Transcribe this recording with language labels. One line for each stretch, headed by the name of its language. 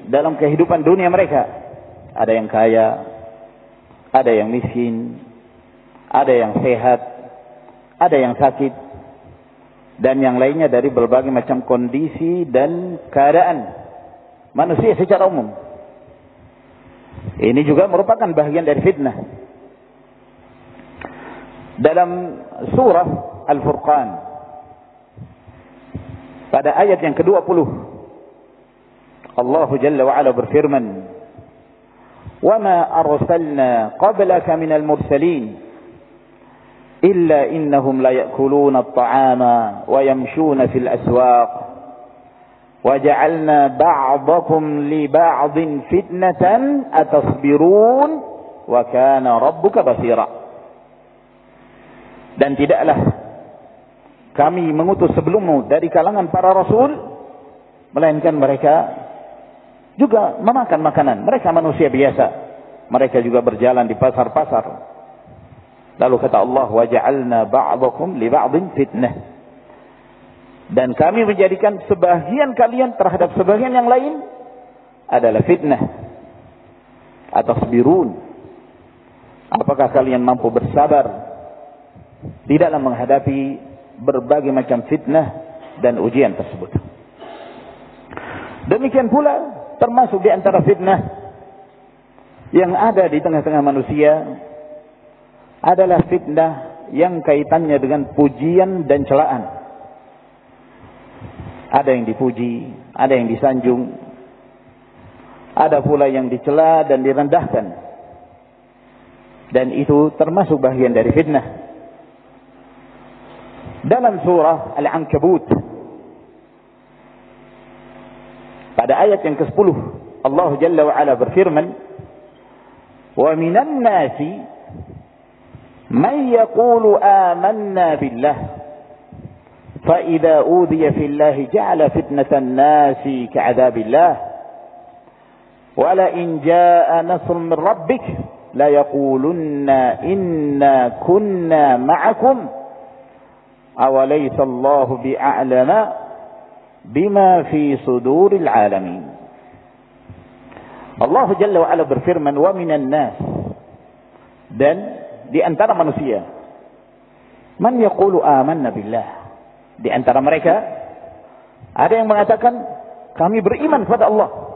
Indonesian: dalam kehidupan dunia mereka. Ada yang kaya, ada yang miskin, ada yang sehat, ada yang sakit, dan yang lainnya dari berbagai macam kondisi dan keadaan manusia secara umum. Ini juga merupakan bagian dari fitnah. Dalam surah Al-Furqan, pada ayat yang ke-20, Allah Jalla wa'ala berfirman,
Arabic: وَمَا أَرْسَلْنَا قَبْلَكَ مِنَ الْمُرْسَلِينَ إِلَّا إِنَّهُمْ لَيَأْكُلُونَ الطَّعَامَ وَيَمْشُونَ فِي الْأَسْوَاقِ وَجَعَلْنَا بَعْضَكُمْ لِبَعْضٍ فِتْنَةً أَتَصْبِرُونَ وَكَانَ رَبُّكَ بَصِيرًا.
Indonesian: Dan tidaklah kami mengutus sebelummu dari kalangan para rasul, melainkan mereka juga memakan makanan. Mereka manusia biasa. Mereka juga berjalan di pasar-pasar. Lalu kata Allah,
Arabic: وَجَعَلْنَا بَعْضَكُمْ لِبَعْضٍ فِتْنَةً.
Indonesian: Dan kami menjadikan sebahagian kalian terhadap sebahagian yang lain adalah fitnah. أَتَصْبِرُونَ. Apakah kalian mampu bersabar di dalam menghadapi berbagai macam fitnah dan ujian tersebut? Demikian pula, termasuk di antara fitnah yang ada di tengah-tengah manusia adalah fitnah yang kaitannya dengan pujian dan celaan. Ada yang dipuji, ada yang disanjung, ada pula yang dicela dan direndahkan. Dan itu termasuk bagian dari fitnah. Dalam surah Al-Ankabut, pada ayat yang ke-10, Allah Jalla wa'ala berfirman,
Arabic: وَمِنَ النَّاسِ مَنْ يَقُولُ آمَنَّا بِاللَّهِ فَإِذَا أُوذِيَ فِي اللَّهِ جَعَلَ فِتْنَةَ النَّاسِ كَعَذَابِ اللَّهِ وَلَئِنْ جَاءَ نَصْرٌ مِنْ رَبِّكَ لَيَقُولُنَّ إِنَّا كُنَّا مَعَكُمْ أَوَلَيْسَ اللَّهُ بِأَعْلَمَ بِمَا فِي صُدُورِ الْعَالَمِينَ.
Indonesian: Allah Jalla wa'ala berfirman,
Arabic: وَمِنَ النَّاسِ,
Indonesian: dan di antara manusia,
Arabic: مَنْ يَقُولُ آمَنَّا بِاللَّهِ,
Indonesian: di antara mereka ada yang mengatakan, kami beriman kepada Allah.